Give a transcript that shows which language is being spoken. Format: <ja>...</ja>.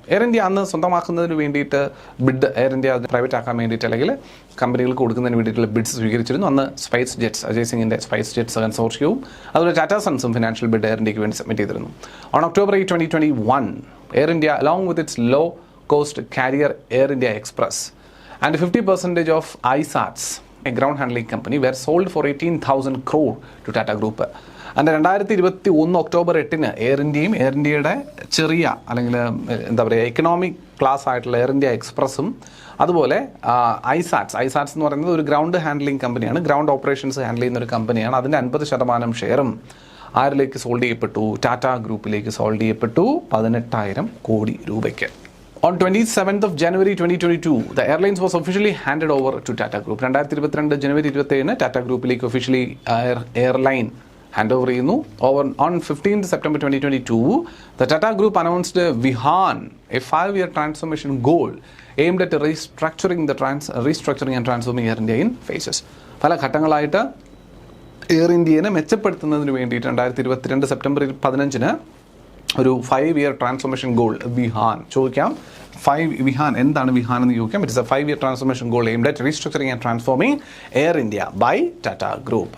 <ml>Air India അന്ന് സ്വന്തമാക്കുന്നതിന് വേണ്ടിയിട്ട് bid, air India private ആക്കാൻ വേണ്ടിയിട്ട് അല്ലെങ്കിൽ കമ്പനികൾക്ക് കൊടുക്കുന്നതിന് വേണ്ടിയിട്ടുള്ള ബിഡ്സ് സ്വീകരിച്ചിരുന്നു. അന്ന് അജയ് സിംഗിൻ്റെ സ്പൈസ് ജെറ്റ്സ് കൺസോർഷ്യവും അതുപോലെ ടാറ്റ സൺസും ഫിനാൻഷ്യൽ ബിഡ് എയർ ഇന്ത്യക്ക് വേണ്ടി സബ്മിറ്റ് ചെയ്തിരുന്നു.</ml> <en>On October 8, 2021 Air India along with its low cost carrier Air India Express and 50% of ISATs, a ground handling company, were sold for 18,000 crore to Tata Group. And 2021 October 8</en> <ml>air ഇന്ത്യയും air ഇന്ത്യയുടെ ചെറിയ അല്ലെങ്കിൽ എന്താ പറയുക economic class ആയിട്ടുള്ള air India എക്സ്പ്രസും അതുപോലെ ഐസാറ്റ്സ് എന്ന് പറയുന്നത് ഒരു ഗ്രൗണ്ട് ഹാൻഡ്ലിംഗ് കമ്പനിയാണ്, ഗ്രൗണ്ട് ഓപ്പറേഷൻസ് ഹാൻഡിൽ ചെയ്യുന്ന ഒരു കമ്പനിയാണ്. അതിൻ്റെ 50% ഷെയറും ആരിലേക്ക് സോൾഡ് ചെയ്യപ്പെട്ടു? ടാറ്റ ഗ്രൂപ്പിലേക്ക് സോൾഡ് ചെയ്യപ്പെട്ടു 18,000 കോടി രൂപയ്ക്ക്.</ml> <en>On 27th of January 2022, the airlines was officially handed over to Tata Group.</en> <ml>2022 ജനുവരി 27 ടാറ്റ ഗ്രൂപ്പിലേക്ക് ഒഫീഷ്യലി എയർലൈൻ ഹാൻഡ് ഓവർ ചെയ്യുന്നു.</ml> <en>On 15th September 2022, the Tata Group announced Vihan, a 5-year transformation goal aimed at restructuring and transforming Air India in phases.</en> <ml>പല ഘട്ടങ്ങളായിട്ട് air ഇന്ത്യയെ മെച്ചപ്പെടുത്തുന്നതിന് വേണ്ടിയിട്ട് 2022 September 15 ഒരു 5-year transformation goal Vihaan ചോദിക്കാം. വിഹാൻ എന്താണ് വിഹാൻ എന്ന് ചോദിക്കാം.</ml> <en>It is a 5-year transformation goal aimed at restructuring and transforming Air India by Tata group.</en>